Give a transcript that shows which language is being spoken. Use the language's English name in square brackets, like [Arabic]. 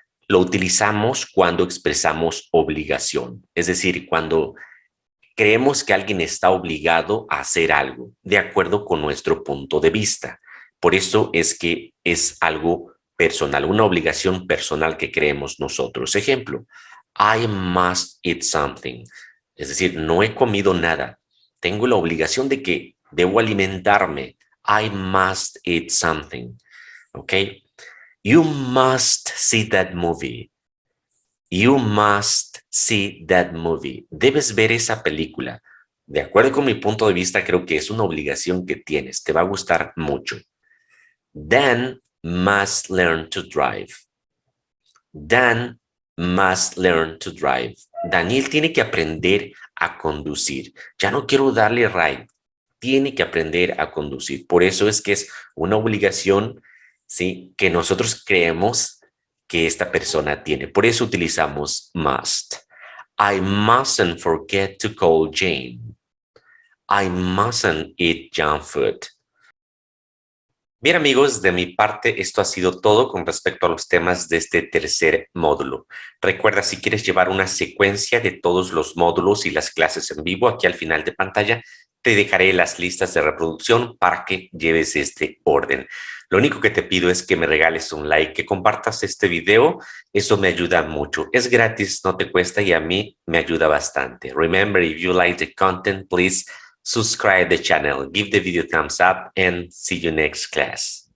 [Spanish] Lo utilizamos cuando expresamos obligación, es decir, cuando creemos que alguien está obligado a hacer algo de acuerdo con nuestro punto de vista. Por eso es que es algo personal, una obligación personal que creemos nosotros. [English] Ejemplo, I must eat something. [Spanish] Es decir, no he comido nada. Tengo la obligación de que debo alimentarme. [English] I must eat something. ¿Ok? You must see that movie. You must see that movie. [Spanish] Debes ver esa película. De acuerdo con mi punto de vista, creo que es una obligación que tienes. Te va a gustar mucho. [English] Dan must learn to drive. Dan must learn to drive. [Spanish] Daniel tiene que aprender a conducir. Ya no quiero darle ride. Tiene que aprender a conducir. Por eso es que es una obligación, ¿sí?, que nosotros creemos que esta persona tiene. Por eso utilizamos must. [English] I mustn't forget to call Jane. I mustn't eat junk food. [Spanish] Bien, amigos, de mi parte esto ha sido todo con respecto a los temas de este tercer módulo. Recuerda, si quieres llevar una secuencia de todos los módulos y las clases en vivo, aquí al final de pantalla te dejaré las listas de reproducción para que lleves este orden. Lo único que te pido es que me regales un like, que compartas este video. Eso me ayuda mucho. Es gratis, no te cuesta y a mí me ayuda bastante. [English] Remember, if you like the content, please subscribe the channel, give the video thumbs up, and see you next class.